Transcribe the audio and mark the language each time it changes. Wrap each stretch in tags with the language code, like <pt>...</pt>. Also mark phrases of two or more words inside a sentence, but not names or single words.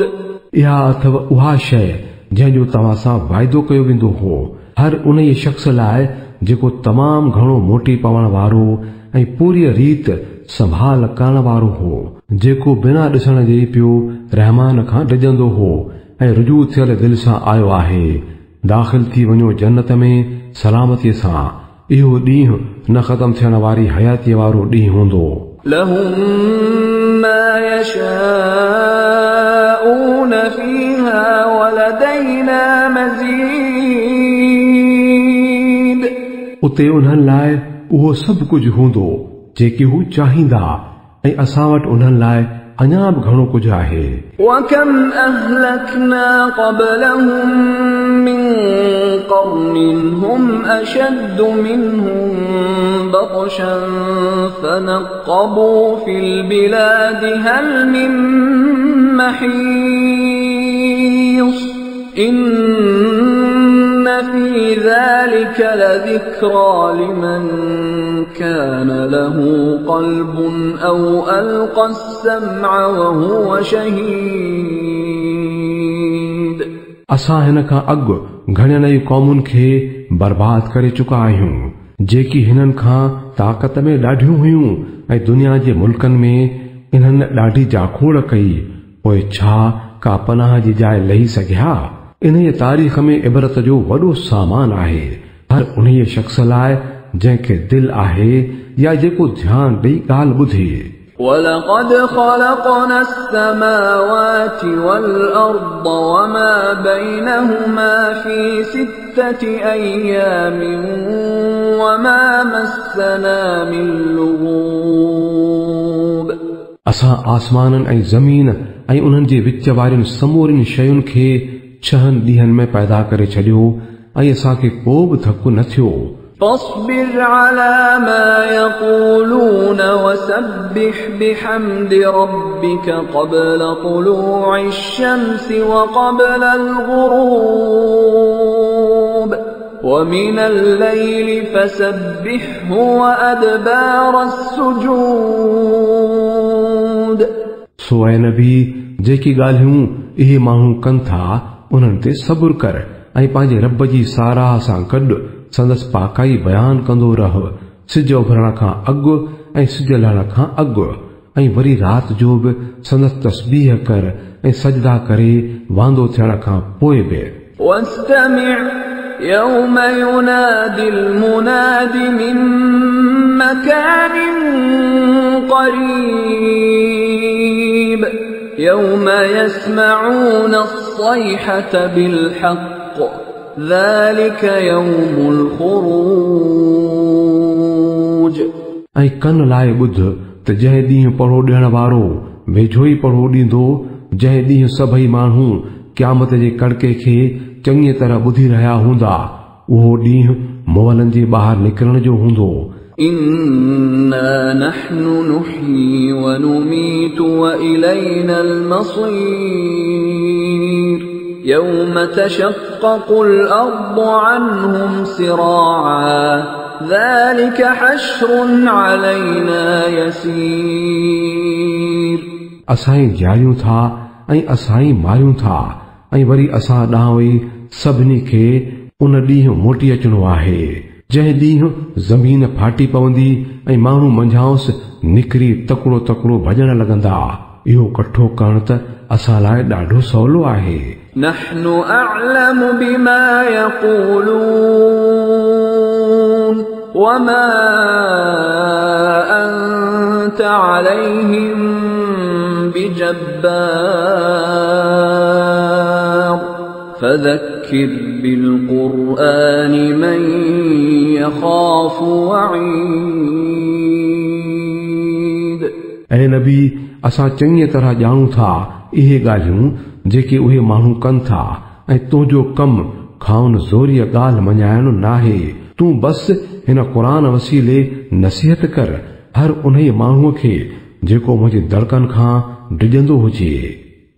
<sd>इहा अथव उहा शइ जंहिंजो तव्हां सां वाइदो कयो वेंदो हो, हर उन शख़्स लाइ जेको तमामु घणो मोटी पवण वारो ऐं पूरी रीत संभाल करण वारो हो, जेको बिना ॾिसण जे पियो रहमान खां डिॼंदो हो ऐं रुजू थियल दिलि सां आयो आहे। दाख़िल थी वञो जन्नत में सलामतीअ सां। इहो ॾींहुं न ख़तम थियण वारी हयातीअ वारो ॾींहुं हूंदो।</sd> <ar>لهم ما يشاءون فيها ولدينا مزيد।</ar> <sd>उते उन्हनि लाइ उहो सभु कुझु हूंदो जेके हू चाहींदा, ऐं असां वटि उन्हनि लाइ अञा बि घणो कुझु आहे।</sd> <ar>وكم أهلكنا قبلهم من قرن هم أشد منهم بطشا فنقبوا في البلاد هل من محيص إن في ذلك لذكرى لمن كان له قلب أو ألقى السمع وهو شهيد।</ar> <sd>असां हिन खां अॻु घणनि ई क़ौमुनि खे बर्बाद करे चुका आहियूं जेकी हिननि खां ताक़त में ॾाढियूं हुयूं ऐं दुनिया जे मुल्कनि में इन्हनि ॾाढी जाखोड़ कई, पोइ छा का पनाह जी जाइ लही सघिया। इन तारीख़ में इबरत जो वॾो सामान आहे हर उन शख़्स लाइ जंहिंखे दिलि आहे या जेको ध्यानु ॾेई ॻाल्हि ॿुधे।</sd> <ar>ولقد خلقنا السماوات والأرض وما بينهما في 6 أيام وما مسنا من لغوب।</ar> <sd>असां आसमाननि ऐं ज़मीन ऐं उन्हनि जे विच वारियुनि समूरियुनि शयुनि खे 6 ॾींहनि में पैदा करे छॾियो ऐं असांखे को बि थकु न थियो।</sd> <ar>فاصبر على ما يقولون وسبح بحمد ربك قبل طلوع الشمس وقبل الغروب ومن الليل فسبحه وأدبار السجود।</ar> <sd>सो ऐं नबी जेकी ॻाल्हियूं इहे माण्हू कनि था उन्हनि ते सब्र कर ऐं पंहिंजे रब जी साराह सां गॾु संदसि पाकाई बयान कंदो रह, सिज उभरण खां अॻु ऐं सिज लहण खां अॻु, ऐं वरी राति जो बि संदसि तस्बीह कर ऐं सजदा करे वांदो थियण खां पोइ बि।</sd> <ar>واستمع يوم ينادي المناد من مكان قريب يوم يسمعون الصيحة بالحق ذلك يوم الخروج।</ar> <sd>ऐं कन लाइ ॿुध त जंहिं ॾींहुं पढ़ो ॾियण वारो वेझो ई पढ़ो ॾींदो, जंहिं ॾींहुं सभई माण्हू क़यामत जे कड़के खे चङी तरह ॿुधी रहिया हूंदा, उहो ॾींहुं मुअलनि जे ॿाहिरि निकिरण जो हूंदो।</sd> <ar>إنا نحن نحيي ونميت وإلينا المصير يوم تشقق الأرض عنهم سراعا ذلك حشر علينا يسير</ar> <sd>असां जायूं था ऐं असां मारियूं था ऐं वरी असां ॾांहुं वेही सभिनी खे उन ॾींहुं मोटी अचणो आहे जंहिं ॾींहुं ज़मीन फाटी पवंदी ऐं माण्हू मंझांसि निकिरी तकिड़ो तकिड़ो भॼण लॻंदा। इहो कठो करण त असां लाइ ॾाढो सवलो आहे।</sd> <ar>نحن أعلم بما يقولون وما أنت عليهم بجبار فذكر بالقرآن من يخاف وعيد</ar> <sd>ऐं नबी असां चङी तरह ॼाणूं था इहे ॻाल्हियूं जेके उहे माण्हू कनि था ऐं तुंहिंजो कमु खाउन ज़ोरीअ ॻाल्हि मञाइणु नाहे। तूं बस हिन क़ुरान वसीले नसीहत कर हर उन माण्हूअ खे जेको मुंहिंजी दड़कनि खां डिॼंदो हुजे।</sd>